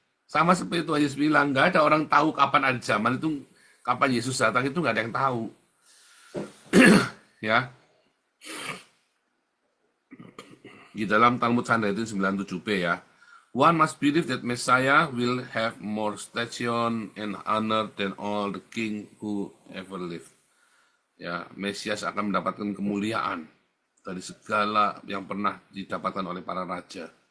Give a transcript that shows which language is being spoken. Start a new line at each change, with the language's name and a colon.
Indonesian: Sama seperti Tuhan Yesus bilang, nggak ada orang tahu kapan ada zaman itu, kapan Yesus datang itu nggak ada yang tahu, ya. Di dalam Talmud Sanhedrin 97b ya.
English: One must believe that Messiah will have more station and honor than all the king who ever lived.
Indonesian: Ya, Mesias akan mendapatkan kemuliaan dari segala yang pernah didapatkan oleh para raja.